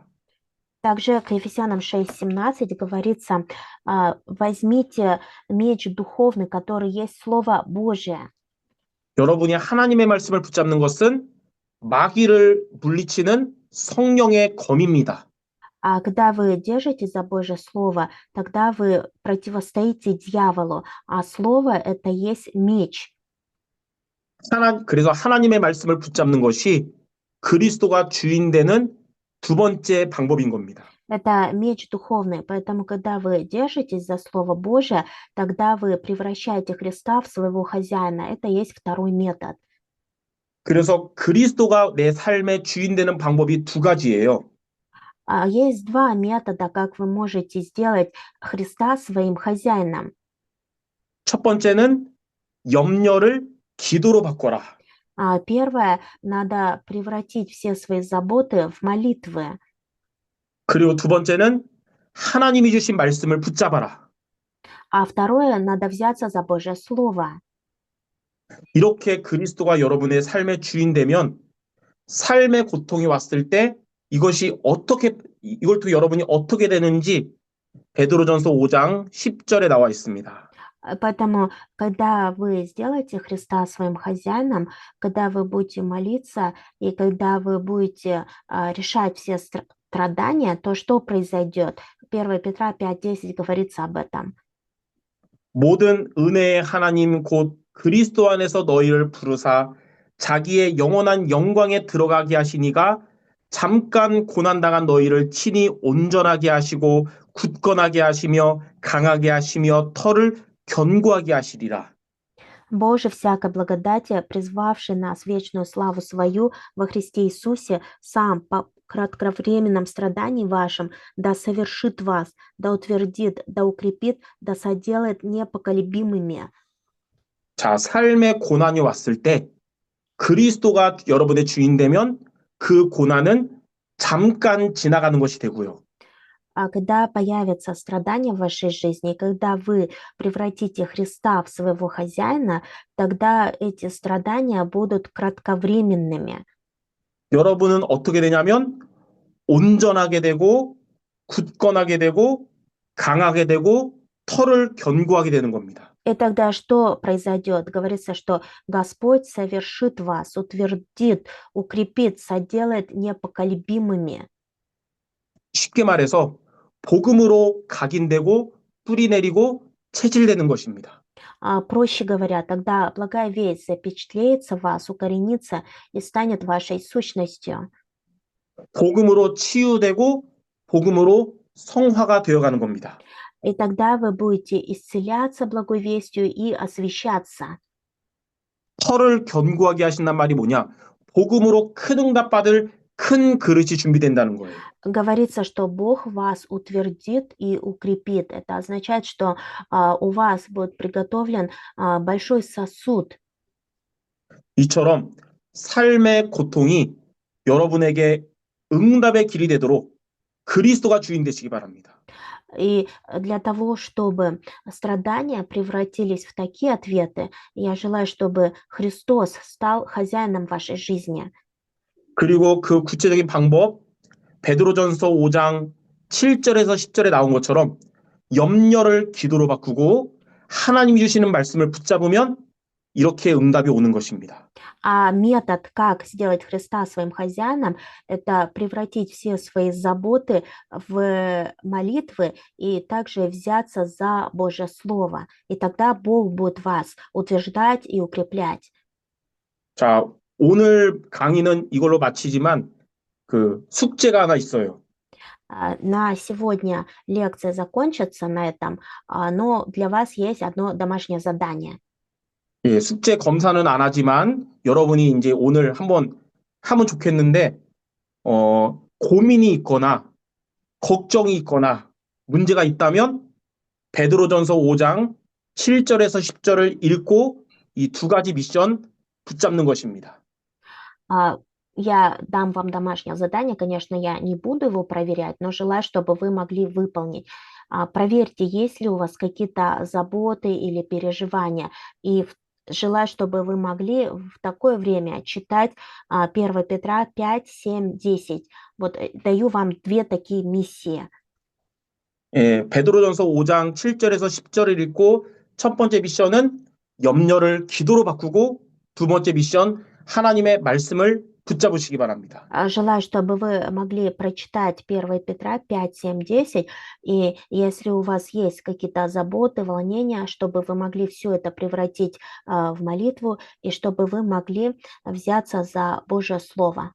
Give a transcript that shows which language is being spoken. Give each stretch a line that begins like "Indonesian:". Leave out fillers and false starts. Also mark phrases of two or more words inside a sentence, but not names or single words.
Russian: Также к Ефесянам 6:17 говорится, возьмите меч духовный, который есть Слово Божие.
Korean: 여러분이 하나님의 말씀을 붙잡는 것은 마귀를 물리치는 성령의 검입니다.
Russian: А когда вы держитесь за Божье Слово, тогда вы противостоите дьяволу, а Слово – это есть меч.
Korean: 그래서 하나님의 말씀을 붙잡는 것이 그리스도가 주인 되는 두 번째 방법인 겁니다.
Russian: Это меч духовный, поэтому когда вы держитесь за Слово Божие, тогда вы превращаете Христа в своего хозяина. Это есть второй метод.
Korean: 그래서 그리스도가 내 삶의 주인 되는 방법이 두 가지예요.
Russian: Есть два метода, как вы можете сделать Христа своим хозяином.
Korean: 첫 번째는 염려를 기도로 바꿔라.
Russian: Первое, надо превратить все свои заботы в молитвы.
Korean: 그리고 두 번째는 하나님이 주신 말씀을 붙잡아라.
Russian: А второе, надо взяться за Божье Слово.
Korean: 이렇게 그리스도가 여러분의 삶의 주인 되면 삶의 고통이 왔을 때 이걸 통해 여러분이 어떻게 되는지 베드로전서 5장 10절에 나와 있습니다.
Russian: Поэтому, когда вы сделаете Христа своим хозяином, когда вы будете молиться и когда вы будете решать все страдания, то что произойдет? 1 Петра 5:10 говорится об этом.
Korean: 모든 은혜의 하나님 곧 그리스도 안에서 너희를 부르사 자기의 영원한 영광에 들어가게 하시니가 잠깐 고난당한 너희를 친히 온전하게 하시고 굳건하게 하시며 강하게 하시며 터를 견고하게 하시리라.
Russian: Боже всякой благодати, призвавший нас в вечную славу свою во Христе Иисусе, сам по кратковременном страдании вашим, да совершит вас, да утвердит, да укрепит, да соделает непоколебимыми.
Korean: 자, 삶의 고난이 왔을 때 그리스도가 여러분의 주인 되면 그 고난은 잠깐 지나가는 것이 되고요.
Russian: А когда появятся страдания в вашей жизни, когда вы превратите Христа в своего хозяина, тогда эти страдания будут кратковременными.
Korean: 여러분은 어떻게 되냐면 온전하게 되고 굳건하게 되고 강하게 되고 털을 견고하게 되는 겁니다.
Russian: И тогда что произойдет? Говорится, что Господь совершит вас, утвердит, укрепит, соделает непоколебимыми.
Korean: 쉽게 말해서 복음으로 각인되고 뿌리 내리고 체질되는 것입니다.
Russian: Проще говоря, тогда благая весть запечатлеется в вас, укоренится и станет вашей сущностью.
Korean: 복음으로 치유되고 복음으로 성화가 되어가는 겁니다.
Russian: И тогда вы будете исцеляться благой вестью и освещаться.
Korean: 털을 견고하게 하신단 말이 뭐냐? 복음으로 큰 응답 받을 큰 그릇이 준비된다는 거예요.
Russian: Говорится, что Бог вас утвердит и укрепит. Это означает, что у вас будет приготовлен большой сосуд.
Korean: 이처럼 삶의 고통이 여러분에게 응답의 길이 되도록 그리스도가 주인 되시기 바랍니다.
Russian: И для того, чтобы страдания превратились в такие ответы, я желаю, чтобы Христос стал хозяином вашей жизни.
Korean: 그리고 그 구체적인 방법 베드로전서 5장 7절에서 10절에 나온 것처럼 염려를 기도로 바꾸고 하나님이 주시는 말씀을 붙잡으면 이렇게 응답이 오는 것입니다.
Russian: А метод, как сделать Христа своим хозяином, это превратить все свои заботы в молитвы и также взяться за Божье Слово. И тогда Бог будет вас утверждать и укреплять.
Korean: 자, 오늘 강의는 이걸로 마치지만 그 숙제가 하나 있어요.
Russian: На сегодня лекция закончится на этом, но для вас есть одно домашнее задание.
Korean: 예, 숙제 검사는 안 하지만 여러분이 이제 오늘 한번 하면 좋겠는데 고민이 있거나 걱정이 있거나 문제가 있다면 베드로전서 5장 7절에서 10절을 읽고 이 두 가지 미션 붙잡는 것입니다.
Russian: Я дам вам домашнее задание, конечно, я не буду его проверять, но желаю, чтобы вы могли выполнить. Проверьте, есть ли у вас какие-то заботы или переживания, и желаю, чтобы вы могли в такое время читать 1 Петра 5, 7, 10. Вот даю вам две такие миссии.
Korean: 예, 베드로전서 5장 7절에서 10절을 읽고 첫 번째 미션은 염려를 기도로 바꾸고 두 번째 미션 하나님의 말씀을 붙잡으시기 바랍니다.
Russian: Желаю, чтобы вы могли прочитать 1 Петра 5, 7, 10, и если у вас есть какие-то заботы, волнения, чтобы вы могли все это превратить в молитву, и чтобы вы могли взяться за Божье Слово.